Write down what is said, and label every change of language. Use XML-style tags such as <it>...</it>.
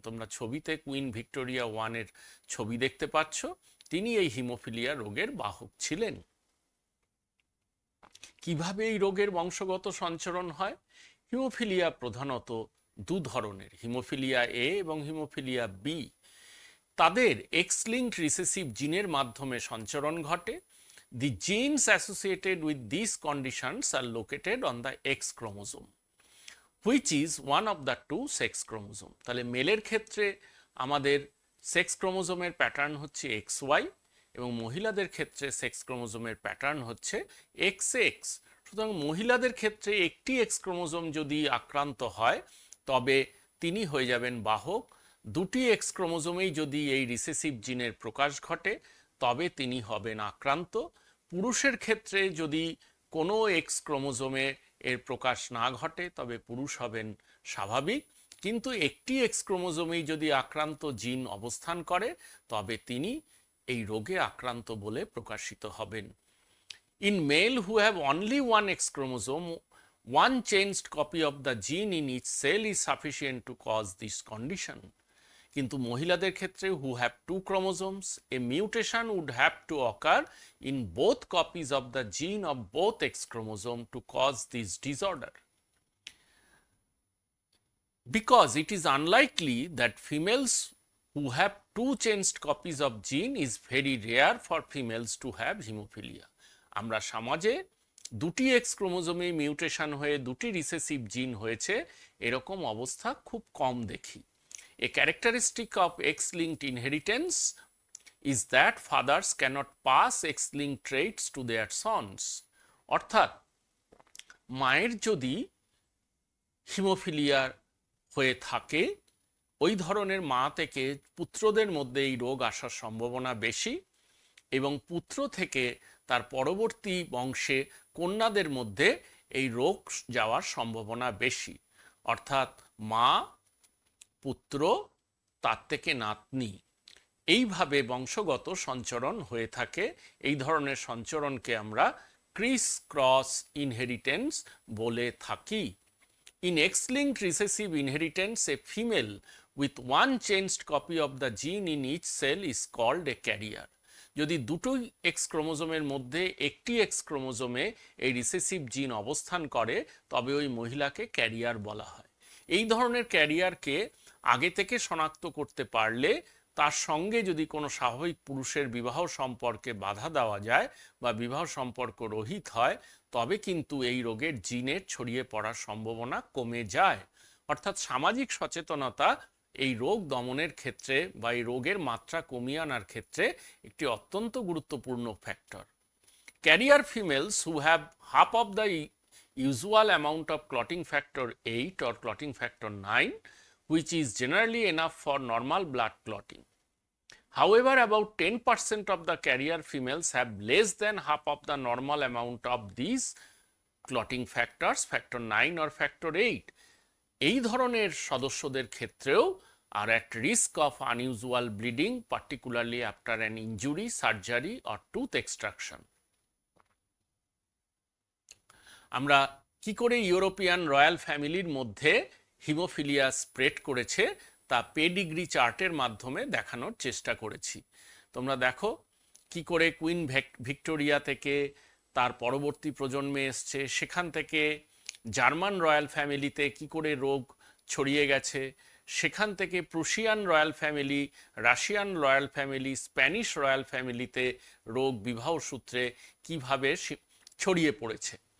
<bn>তোমরা ছবিতে queen Victoria ওয়ানের ছবি দেখতে পাচ্ছ, তিনি এই হিমোফিলিয়া রোগের বাহক ছিলেন। কিভাবে এই রোগের বংশগত সঞ্চরণ হয়? হিমোফিলিয়া প্রধানত দু ধরনের, হিমোফিলিয়া এ এবং হিমোফিলিয়া বি। তাদের এক্স লিঙ্কড রিসেসিভ জিনের মাধ্যমে সঞ্চরণ ঘটে।</bn> <en>The genes associated with these conditions are located on the X chromosome, which is one of the two sex chromosome.</en> <bn>তাহলে মেলের ক্ষেত্রে আমাদের সেক্স ক্রোমোজোমের প্যাটার্ন হচ্ছে XY এবং মহিলাদের ক্ষেত্রে সেক্স ক্রোমোজোমের প্যাটার্ন হচ্ছে XX। সুতরাং মহিলাদের ক্ষেত্রে একটি এক্স ক্রোমোজোম যদি আক্রান্ত হয় তবে তিনি হয়ে যাবেন বাহক। দুটি এক্স ক্রোমোজোমেই যদি এই রিসেসিভ জিনের প্রকাশ ঘটে তবে তিনি হবেন আক্রান্ত। পুরুষের ক্ষেত্রে যদি কোনো এক্স ক্রোমোজোমে এর প্রকাশ না ঘটে তবে পুরুষ হবেন স্বাভাবিক, কিন্তু একটি এক্স ক্রোমোজোমেই যদি আক্রান্ত জিন অবস্থান করে তবে তিনি এই রোগে আক্রান্ত বলে প্রকাশিত হবেন।</bn> <en>In male who have only one X chromosome, one changed copy of the gene in each cell is sufficient to cause this condition.</en> <bn>কিন্তু মহিলাদের ক্ষেত্রে</bn> <en>who have two chromosomes, a mutation would have to occur in both copies of the gene of both X chromosome to cause this disorder. Because it is unlikely that females who have two changed copies of gene is very rare for females to have hemophilia.</en> <bn>আমরা সমাজে দুটি x ক্রোমোজোমে mutation হয়ে দুটি recessive জিন হয়েছে এরকম অবস্থা খুব কম দেখি।</bn> <en>A characteristic of X-linked inheritance is that fathers cannot pass X-linked traits to their sons.</en> <bn>অর্থাৎ মায়ের যদি হিমোফিলিয়া হয়ে থাকে ওই ধরনের মা থেকে পুত্রদের মধ্যে এই রোগ আসার সম্ভাবনা বেশি এবং পুত্র থেকে তার পরবর্তী বংশে কন্যাদের মধ্যে এই রোগ যাওয়ার সম্ভাবনা বেশি। অর্থাৎ মা, পুত্র, তার থেকে নাতনি, এইভাবে বংশগত সঞ্চরণ হয়ে থাকে। এই ধরনের সঞ্চরণকে আমরা ক্রিস ক্রস ইনহেরিটেন্স বলে থাকি।</bn> <en>In X-linked recessive inheritance, a female with one changed copy of the gene in each cell is called a carrier.</en> <bn>যদি দুটোই এক্স ক্রোমোজোমের মধ্যে একটি এক্স ক্রোমোজোমে এই রিসেসিভ জিন অবস্থান করে তবে ওই মহিলাকে ক্যারিয়ার বলা হয়। এই ধরনের ক্যারিয়ারকে আগে থেকে শনাক্ত করতে পারলে তার সঙ্গে যদি কোনো স্বাভাবিক পুরুষের বিবাহ সম্পর্কে বাধা দেওয়া যায় বা বিবাহ সম্পর্ক রহিত হয় তবে কিন্তু এই রোগের জিনের ছড়িয়ে পড়ার সম্ভাবনা কমে যায়। অর্থাৎ সামাজিক সচেতনতা এই রোগ দমনের ক্ষেত্রে বা এই রোগের মাত্রা কমিয়ে আনার ক্ষেত্রে একটি অত্যন্ত গুরুত্বপূর্ণ factor.</bn> <en>Carrier females who have half of the usual amount of clotting factor 8 or clotting factor 9, which is generally enough for normal blood clotting. However, about 10% of the carrier females have less than half of the normal amount of these clotting factors, factor 9 or factor 8.</en> <bn>এই ধরনের সদস্যদের ক্ষেত্রেও</bn> <en>are at risk of unusual bleeding, particularly after an injury, surgery or tooth extraction.</en> <bn>আমরা কি করে European royal ফ্যামিলির মধ্যে haemophilia spread করেছে তা পেডিগ্রি চার্টের মাধ্যমে দেখানোর চেষ্টা করেছি। তোমরা দেখো কি করে কুইন ভিক্টোরিয়া থেকে তার পরবর্তী প্রজন্মে এসছে, সেখান থেকে জার্মান রয়্যাল ফ্যামিলিতে কি করে রোগ ছড়িয়ে গেছে, সেখান থেকে Prussian royal family, Russian royal family, Spanish royal ফ্যামিলিতে রোগ বিবাহ সূত্রে কিভাবে ছড়িয়ে পড়েছে।</bn>